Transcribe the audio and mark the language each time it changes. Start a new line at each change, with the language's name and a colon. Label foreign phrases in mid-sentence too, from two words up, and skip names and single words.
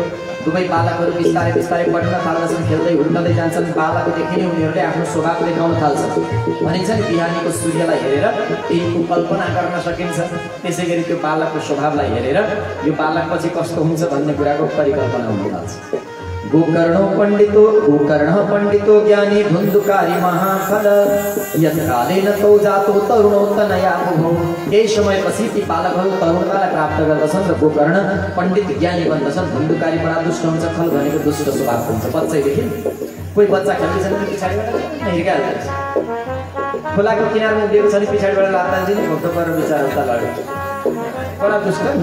Nepali: दुवै बालकहरू बिस्तारै बिस्तारै बढ्न थाल्दछन्, खेल्दै हुर्कँदै जान्छन्। बालकदेखि नै उनीहरूले आफ्नो स्वभाव देखाउन थाल्छन्। भनिन्छ नि बिहानीको सूर्यलाई हेरेर तिनको कल्पना गर्न सकिन्छ, त्यसै गरी त्यो बालकको स्वभावलाई हेरेर यो बालक पछि कस्तो हुन्छ भन्ने कुराको परिकल्पना हुन थाल्छ।
Sanskrit: गोकर्ण पण्डितो ज्ञानी धुन्धुकारी महाफल यत्कालेन तौ जातो तरुणोत्तनया भुभौ।
Nepali: केही समयपछि ती बालकहरू तरुणतालाई प्राप्त गर्दछन् र गोकर्ण पण्डित ज्ञानी बन्दछन्। धुन्धुकारी बडा दुष्ट हुन्छ, फल भनेको दुष्ट स्वभाव हुन्छ। बच्चैदेखि कोही बच्चा खेल्दैछ भने पछाडिबाट हिर्काइहाल्छ, खोलाको किनारमा उभिएको छ भने पछाडिबाट लात्तान्छ नि भोक्क परेर बिचारा उता लड्यो, बडा दुष्ट नि।